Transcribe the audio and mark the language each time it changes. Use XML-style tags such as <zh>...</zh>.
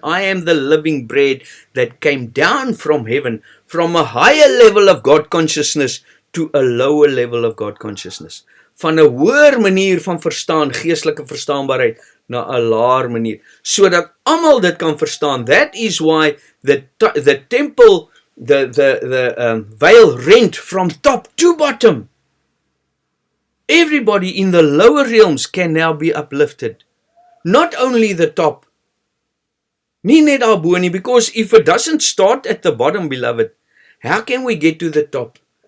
<en>I am the living bread that came down from heaven, from a higher level of God consciousness to a lower level of God consciousness.</en> <af>Van 'n hoër manier van verstaan, geestelike verstaanbaarheid, na 'n laer manier, sodat almal dit kan verstaan.</af> <en>That is why the temple, the veil rent from top to bottom. Everybody in the lower realms can now be uplifted. Not only the top.</en> <af>Nie net daarbo nie,</af> <en>because if it doesn't start at the bottom, beloved, how can we get to the top?</en>